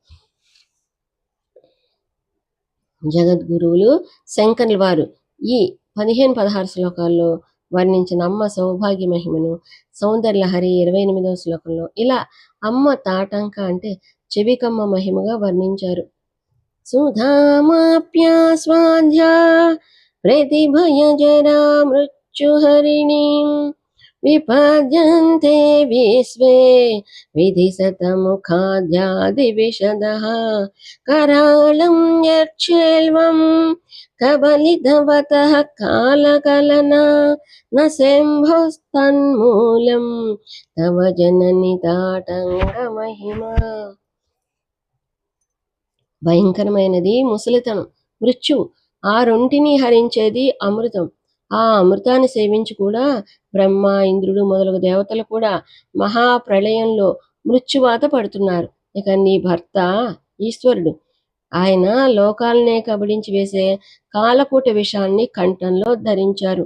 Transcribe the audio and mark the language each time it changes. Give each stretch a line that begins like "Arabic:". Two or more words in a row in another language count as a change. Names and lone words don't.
Telugu: జగద్గురువులు శంకరుల వారు ఈ 15-16 శ్లోకాల్లో వర్ణించిన అమ్మ సౌభాగ్య మహిమను సౌందర్యలహరి 28వ శ్లోకంలో ఇలా అమ్మ తాటంక అంటే చెవికమ్మ మహిమగా వర్ణించారు.
Sanskrit: సుధామాప్యాస్వాధ్యా ప్రతిభయజరా మృత్యుహరిణీం విపద్యంతే విశ్వే విధిశతముఖాద్యాదివిశదః करालं यक्षेल्वं कबलितवतः कालकलना न शम्भोस्तन्मूलं तव जननि ताटङ्गमहिमा.
Telugu: భయంకరమైనది ముసలితనం, మృత్యువు. ఆ రెంటిని హరించేది అమృతం. ఆ అమృతాన్ని సేవించి కూడా బ్రహ్మ, ఇంద్రుడు మొదలగు దేవతలు కూడా మహాప్రళయంలో మృత్యువాత పడుతున్నారు. ఇక నీ భర్త ఈశ్వరుడు, ఆయన లోకాలనే కబడించి వేసే కాలకూట విషాన్ని కంఠంలో ధరించారు.